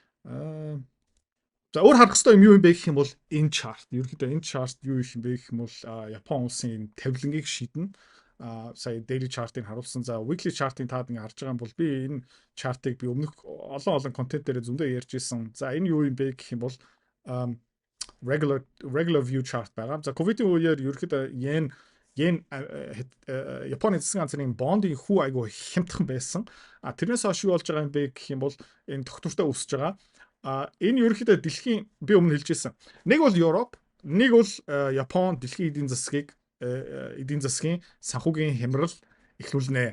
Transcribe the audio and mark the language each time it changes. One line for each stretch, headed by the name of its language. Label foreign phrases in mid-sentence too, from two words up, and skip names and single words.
Mongolian: За өөр харах ёстой юм юу юм бэ гэх юм бол энэ чарт. Ерөөхдөө энэ чарт юу их юм бэ гэх юм бол Япон улсын тавилангийг шийднэ. сая
English: daily chart-
Mongolian: ыг харуулсан. За
English: weekly chart-
Mongolian: ыг таад ингээ харж байгаа юм бол би энэ chart-ыг би өмнөх олон контент дээр зөндөө ярьж исэн. За энэ юу юм бэ гэх юм бол
English: regular view chart
Mongolian: байгаа. За ковидын үеэр ерөөхдөө yen Японы засгийн газрын бондын хүү айгу хямдхан байсан. Тэрнээс хойш юу болж байгаа юм бэ гэх юм бол энэ тогтвортой өсөж байгаа. Энэ ерөөхдөө дэлхийн би өмнө хэлжсэн. Нэг бол Европ, нэг бол Япон дэлхийн эдийн засгийн санхүүгийн хямрал эхлүүлнэ.